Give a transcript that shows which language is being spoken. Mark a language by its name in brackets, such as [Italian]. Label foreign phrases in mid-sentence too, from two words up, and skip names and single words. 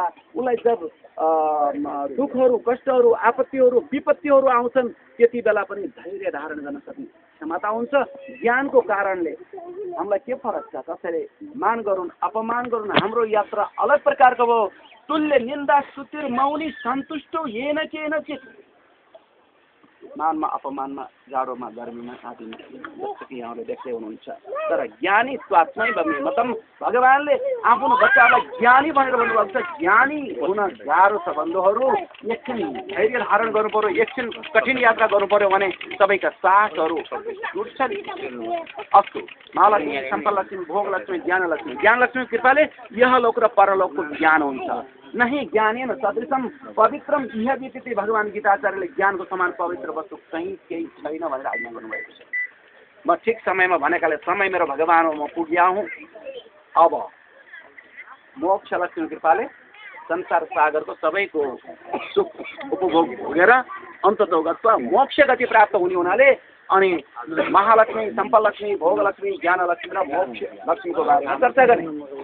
[Nepali] उसलाई जब दुःखहरू, कष्टहरू, आपत्तिहरू, विपत्तिहरू आउँछन् त्यति बेला पनि धैर्य धारण गर्न सक्ने क्षमता हुन्छ। ज्ञानको कारणले हामीलाई के फरक छ? कसैले मान गरून्, अपमान गरून्, हाम्रो यात्रा अलग प्रकारको भयो। [Sanskrit] तुल्य निन्दा स्तुति मौनी सन्तुष्ट येन केन चित। [Nepali] मानमा, अपमानमा, जाडोमा, गर्मीमा, आदिमा, जस्तो कि यहाँले देख्दै हुनुहुन्छ। तर [Sanskrit] ज्ञानी स्वात्मै मतम [Nepali] भगवानले आफ्नो बच्चालाई ज्ञानी भनेर भन्नुभएको छ। ज्ञानी हुन गाह्रो छ बन्धुहरू। एकछिन धैर्य धारण गर्नु पर्यो, एकछिन कठिन यात्रा गर्नु पर्यो भने सबैका साथहरू छुट्छन्। अस्तु, महालक्ष्मी, सम्पलक्ष्मी, भोगलक्ष्मी, ज्ञानलक्ष्मी। ज्ञानलक्ष्मी कृपाले यहलोक र परलोकको ज्ञान हुन्छ। [Sanskrit] नहीं ज्ञानेन सदृशम पवित्रम इह विदिते। [Nepali] भगवान गीताचार्यले ज्ञानको समान पवित्र वस्तु कहीँ केही छैन भनेर आज्ञा गर्नुभएको छ। म ठिक समयमा भनेकाले समय मेरो भगवान हो, म पुग्या हुँ। अब मोक्ष लक्ष्मी कृपाले संसार सागरको सबैको सुख उपभोग भोगेर अन्ततोगत मोक्ष गति प्राप्त हुने हुनाले अनि महालक्ष्मी, सम्पलक्ष्मी, भोगलक्ष्मी, ज्ञानलक्ष्मी र मोक्ष लक्ष्मीको बारेमा चर्चा गर्ने।